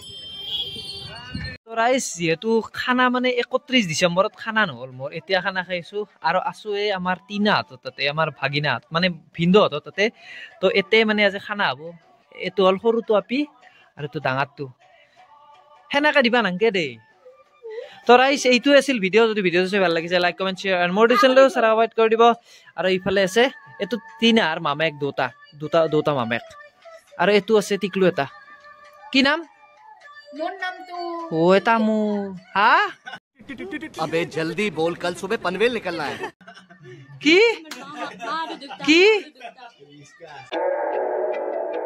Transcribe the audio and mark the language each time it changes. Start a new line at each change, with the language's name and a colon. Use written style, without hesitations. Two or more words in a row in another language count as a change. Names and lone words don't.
Assamese: তো ৰাইজ যিহেতু খানা মানে 31 ডিচেম্বৰত খানা নহ'ল মোৰ এতিয়া খানা খাইছোঁ আৰু আছোঁ এই আমাৰ টিনাহঁতৰ তাতে আমাৰ ভাগিনাহঁত মানে ভিনদেউহঁতৰ তাতে তো এতে মানে আজি খানা হ'ব এইটো হ'ল সৰুটো আপি আৰু এইটো ডাঙৰটো সেনেকৈ দিবা নাংকে দেই তো ৰাইজ এইটো আছিল ভিডিঅ' যদি ভিডিঅ'টো চাই ভাল লাগিছে
English: like comment share and
Assamese: মোৰ চেনেলটো ছাবস্ক্ৰাইব কৰি দিব আৰু ইফালে আছে এইটো টিনাৰ মামেক দুটা মামেক আৰু এইটো আছে টিকলু এটা কি নাম মোৰ নাম তো
Hindi: ओए तामू हाँ अबे जल्दी बोल कल सुबह पनवेल निकलना है की